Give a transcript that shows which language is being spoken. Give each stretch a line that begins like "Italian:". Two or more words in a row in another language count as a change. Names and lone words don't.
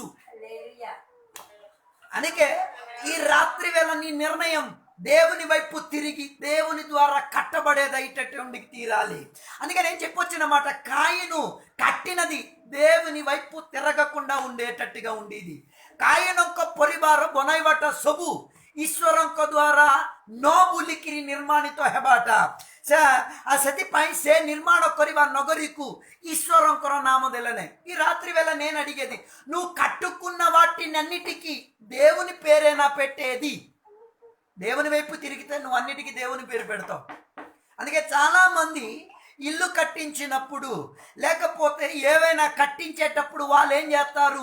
Telugu: హల్లెలూయా। అందుకే ఈ రాత్రి వేళ నీ నిర్ణయం దేవుని వైపు తిరిగి దేవుని ద్వారా కట్టబడేదైటటువంటి తీరాలి। అందుకే నేను చెప్పొచ్చిన మాట, కాయిను కట్టినది దేవుని వైపు తిరగకుండా ఉండేటట్టుగా ఉండేది।
Odia: କାଇନଙ୍କ ପରିବାର ବନାଇବାଟା ସବୁ ଈଶ୍ୱରଙ୍କ ଦ୍ୱାରା ନ ବୁଲିକିରି ନିର୍ମାଣିତ ହେବାଟା, ସେଥିପାଇଁ ସେ ନିର୍ମାଣ କରିବା ନଗରୀକୁ ଈଶ୍ୱରଙ୍କର నామ ଦେଲେ ନାହିଁ।
Telugu: ఈ రాత్రి వేళ నేను అడిగేది, నువ్వు కట్టుకున్న వాటినన్నిటికీ దేవుని పేరేనా పెట్టేది? దేవుని వైపు తిరిగితే నువ్వు అన్నిటికీ దేవుని పేరు పెడతావు। అందుకే చాలా మంది ఇల్లు కట్టించినప్పుడు లేకపోతే ఏవైనా కట్టించేటప్పుడు వాళ్ళు ఏం చేస్తారు?